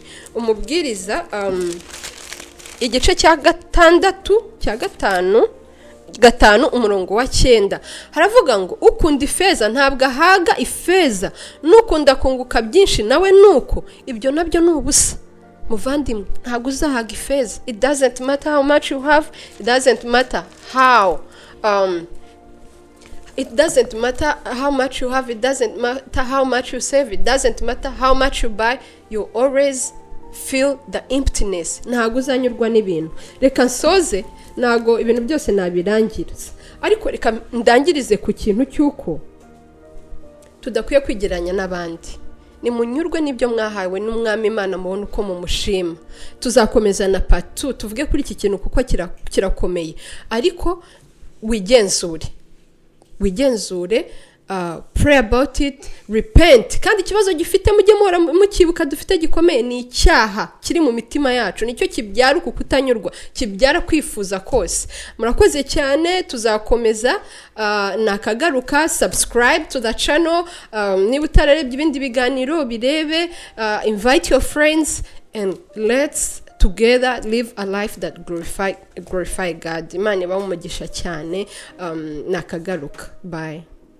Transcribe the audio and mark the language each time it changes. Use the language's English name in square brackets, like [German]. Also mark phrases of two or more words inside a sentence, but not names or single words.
[Kinyarwanda] Umubwiriza igice cya 5 umurongo wa 9 haravuga ngo ukunda ifeza ntabwo ahaga ifeza, n'ukunda kunguka byinshi nawe nuko. Ibyo nabyo ni ubusa muvandimwe. Ntabwo uzahaga ifeza. [English] It doesn't matter how much you have, it doesn't matter how much you have, it doesn't matter how much you save, it doesn't matter how much you buy, you always feel the emptiness. [Kinyarwanda] Ntabwo uzanyurwa n'ibintu. Reka nsoze, ntago ibintu byose nabirangiriza, ariko reka ndangirize ku kintu cy'uko tudakwiye kwigeranya n'abandi. Ni munyurwe n'ibyo mwahawe n'umwami Imana, mubona uko mumushima. Tuzakomeza na part 2 tuvuge kuri iki kintu kuko kirakomeye, ariko wigenzure, [English] pray about it, repent. [Kinyarwanda] Kandi ikibazo gifite mujye muhora mukibuka dufite gikomeye ni icyaha kiri mu mitima yacu, nicyo kibyara uku kutanyurwa, kibyara kwifuza kose. Murakoze cyane. Tuzakomeza nakagaruka. [English] Subscribe to the channel. [Kinyarwanda] Niba utararebye ibindi biganiro birebe, [English] invite your friends and let's together live a life that glorify God. [Kinyarwanda] Imana ibamugisha cyane nakagaruka. [English] Bye.